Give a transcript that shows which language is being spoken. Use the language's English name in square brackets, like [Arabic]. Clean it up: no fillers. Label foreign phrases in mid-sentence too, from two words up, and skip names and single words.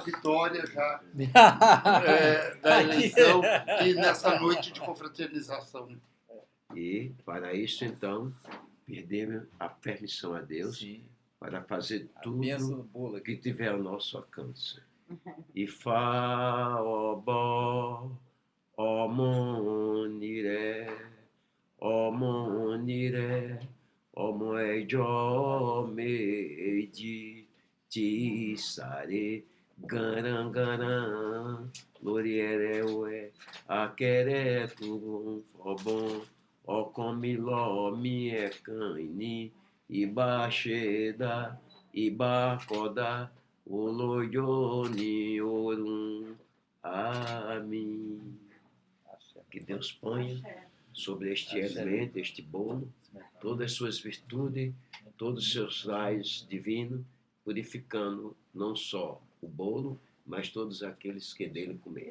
[Portuguese] vitória já da eleição e nessa noite de confraternização. E, para isso, então, pedimos a permissão a Deus Sim, para fazer a bênção tudo do bolo que aqui. tiver ao nosso alcance. [Yoruba] E fa, obó, omoniré, omoejó, meidi, tisare, garangaran, lorierewe, aqueretu, fobon, ocomiló, miecaini, ibaxeda, ibacoda, oloyoni, orum, [Portuguese] amém. Que Deus ponha sobre este alimento, este bolo, todas as suas virtudes, todos os seus raios divinos, purificando não só o bolo, mas todos aqueles que dele comer.